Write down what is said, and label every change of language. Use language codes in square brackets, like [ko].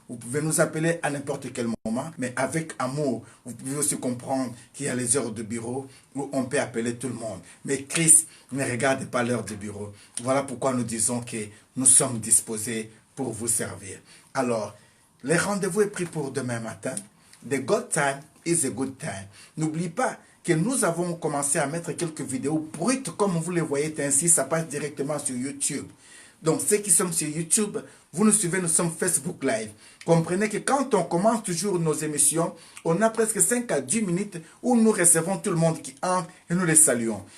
[fr] Vous pouvez nous appeler à n'importe quel moment, mais avec amour. Vous pouvez aussi comprendre qu'il y a les heures de bureau où on peut appeler tout le monde. Mais Christ ne regarde pas l'heure de bureau. Voilà pourquoi nous disons que nous sommes disposés pour vous servir. Alors, le rendez-vous est pris pour demain matin. [en] The good time is a good time. [fr] N'oublie pas que nous avons commencé à mettre quelques vidéos brutes, comme vous les voyez ainsi, ça passe directement sur YouTube. Donc, ceux qui sont sur YouTube, vous nous suivez, nous sommes Facebook Live. Comprenez que quand on commence toujours nos émissions, on a presque 5 à 10 minutes où nous recevons tout le monde qui entre et nous les saluons.